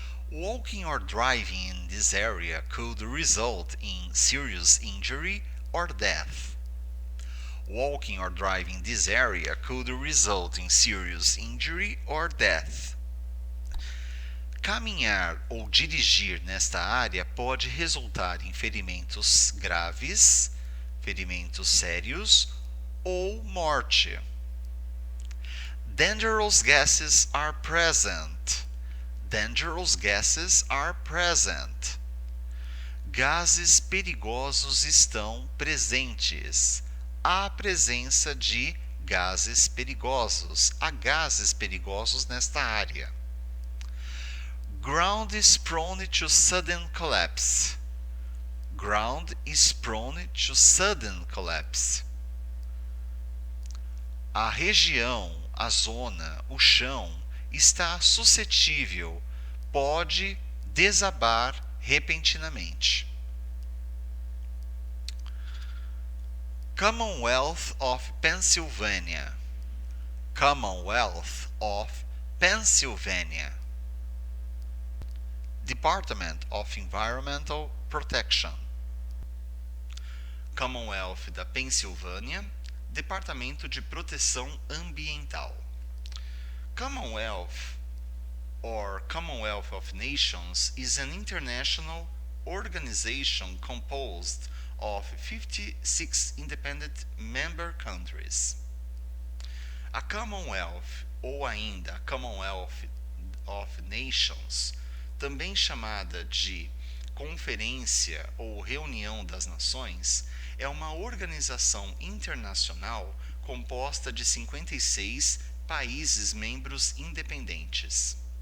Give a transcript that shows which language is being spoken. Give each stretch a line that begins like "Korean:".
English: Walking or driving in this area could result in serious injury or death. Walking or driving this area could result in serious injury or death.
Portuguese: Caminhar ou dirigir nesta área pode resultar em ferimentos graves, ferimentos sérios ou morte.
English: Dangerous gases are present. Dangerous gases are present.
Portuguese: Gases perigosos estão presentes. Há presença de gases perigosos. Há gases perigosos nesta área.
English: Ground is prone to sudden collapse. Ground is prone to sudden collapse.
Portuguese: A região, a zona, o chão está suscetível, pode desabar repentinamente.
English: Commonwealth of Pennsylvania. Commonwealth of Pennsylvania. Department of Environmental Protection.
Portuguese: Commonwealth da Pensilvânia, Departamento de Proteção Ambiental.
English: Commonwealth, or Commonwealth of Nations, is an international organization composed of 56 independent member countries.
Portuguese: A Commonwealth, ou ainda Commonwealth of Nations, também chamada de Conferência ou Reunião das Nações, é uma organização internacional composta de 56 países membros independentes.